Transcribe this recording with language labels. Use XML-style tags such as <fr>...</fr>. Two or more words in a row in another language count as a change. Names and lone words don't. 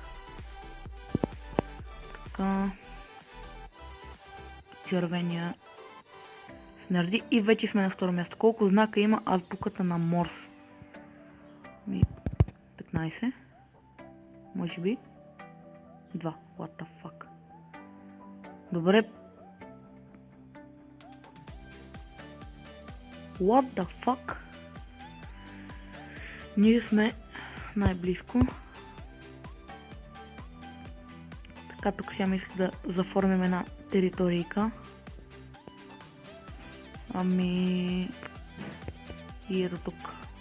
<bg>Така. Червения нареди и вече сме на второ място. Колко знака има азбуката на Морс? 15. Може би. 2.</bg> <en>What the fuck? Добре. What the fuck?</en> <bg>Ние сме най-близко. Така, тук сега мисля да заформим една територийка. И ето тук.</bg>